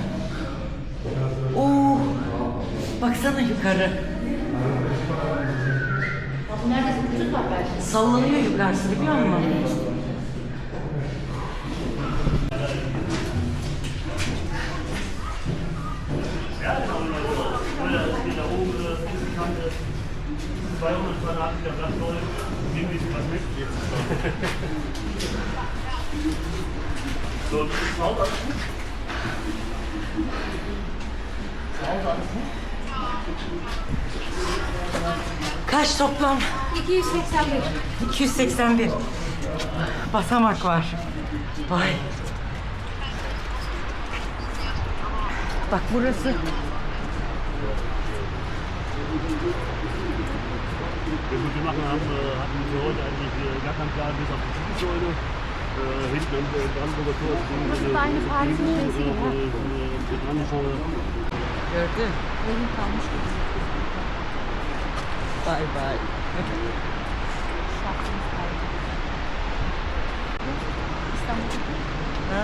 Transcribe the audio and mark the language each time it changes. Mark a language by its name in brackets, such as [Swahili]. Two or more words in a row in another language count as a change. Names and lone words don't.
[Turkish] Oo, baksana yukarı. Bu neredeyse 300 var belki. Sallanıyor yukarısı biliyor musun? [German] Da oben diese Kante, 200 Quadratmeter Platz, Leute, nehmen wir was mit. So, zu Hause alles gut? Zu Hause alles gut? [Turkish] Kaç toplam? 281. 281. Basamak var. Vay. Bak burası. [German] Ja gut, wir hatten für heute eigentlich gar keinen Plan bis auf die Siegessäule. Hinten am Brandenburger Tor [Turkish] Burası da aynı Paris'in şeysi gibi. Ha? Gördün. Evin kalmış gibi. Bay bay. Şartımız kaldı. İstanbul'da Ha?